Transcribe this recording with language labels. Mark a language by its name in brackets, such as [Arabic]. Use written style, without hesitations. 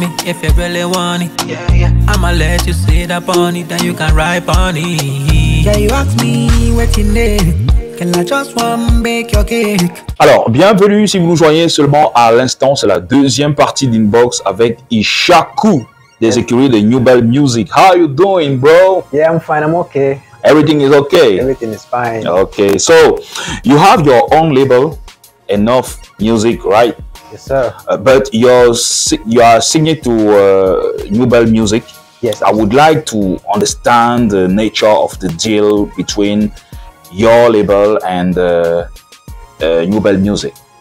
[English] If you really want it, I'ma let you sit up on it, then you can ride on it. Yeah, you ask me what you need, can I just want bake your cake? [French] Alors, bienvenue si vous nous joignez seulement à l'instant, c'est la deuxième partie d'Inbox avec ISHAKU des écuries de New Bell Music. [English] How you doing, bro? Yeah, I'm fine, I'm okay. Everything is okay? Everything is fine. Okay, so you have your own label, Enough Music, right? Yes, sir. But you are signed to New Bell Music. Yes. I would like to understand the nature of the deal between your label and New Bell Music.